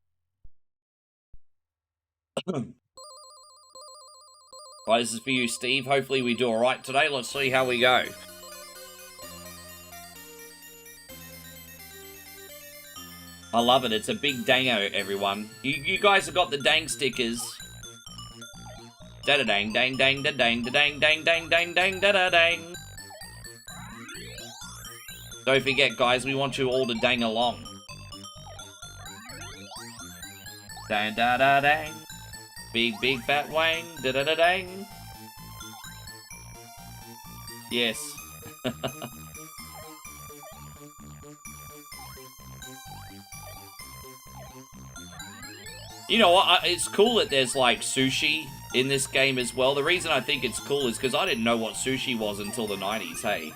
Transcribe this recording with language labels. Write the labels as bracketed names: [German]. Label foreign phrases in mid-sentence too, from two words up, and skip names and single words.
[English] Right, this is for you, Steve. Hopefully we do all right today. Let's see how we go. I love it. It's a big dango, everyone. You guys have got the dang stickers. Da-da-dang, dang, dang, da-dang, da-dang, dang, dang, dang, dang, da-da-dang. Don't forget, guys, we want you all to dang along. Dang, da-da-dang. Big, big, fat wang, da-da-da-dang. Yes. You know what? It's cool that there's, like, sushi in this game as well. The reason I think it's cool is because I didn't know what sushi was until the 90s, hey?